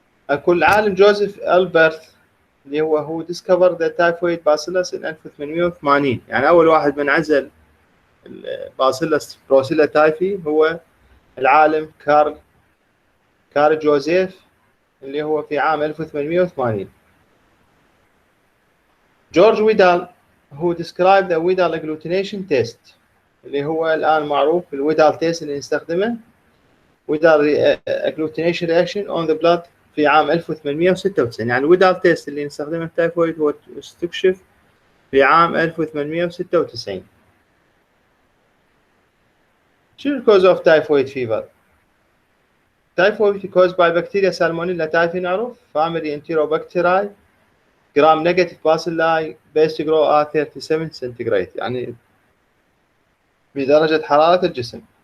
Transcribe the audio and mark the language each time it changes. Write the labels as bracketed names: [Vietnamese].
[Arabic] أكو العالم جوزيف ألبرت اللي هو [English] discovered the typhoid bacillus in 1880. [Arabic] يعني أول واحد من عزل الباسيلس بروسيلا تايفي هو العالم كارل جوزيف اللي هو في عام 1880. جورج ويدال [English] who described the Widal agglutination test [Arabic] اللي هو الآن معروف الويدال تيست اللي نستخدمه [English] Widal agglutination reaction on the blood [Arabic] في عام 1896. يعني الويدال تيست اللي نستخدمه في التايفويد هو استكشف في عام 1896. شنو الكوز اوف تايفويد فيفر؟ [English] Typhoid caused by bacteria Salmonella typhi نعرف family Enterobacterي gram negative bacilli base to grow at 37 centigrade [Arabic] يعني بدرجة حرارة الجسم.